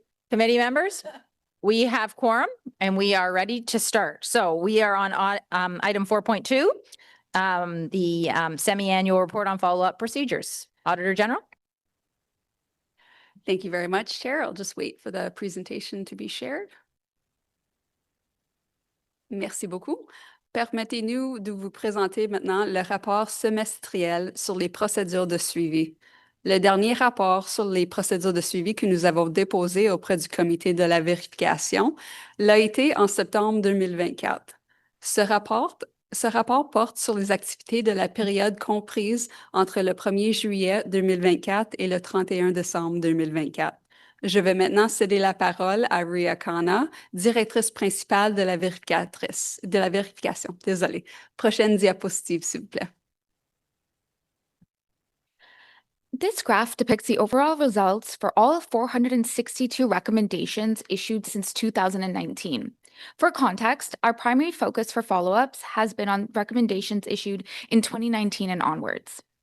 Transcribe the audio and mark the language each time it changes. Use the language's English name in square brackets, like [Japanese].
[English] Committee members, we have quorum and we are ready to start. So we are on item 4.2, the semi-annual report on follow-up procedures. Auditor General. Thank you very much, Chair. I'll just wait for the presentation to be shared. [French] Merci beaucoup. Permettez-nous de vous présenter maintenant le rapport semestriel sur les procédures de suivi. Le dernier rapport sur les procédures de suivi que nous avons déposé auprès du Comité de la vérification l'a été en septembre 2024. Ce rapport porte sur les activités de la période comprise entre le 1er juillet 2024 et le 31 décembre 2024. Je vais maintenant céder la parole à Ria Khanna, directrice principale de la vérification. Désolée. Prochaine diapositive, s'il vous plaît. [English] This graph depicts the overall results for all 462 recommendations issued since 2019. For context, our primary focus for follow-ups has been on recommendations issued in 2019 and onwards.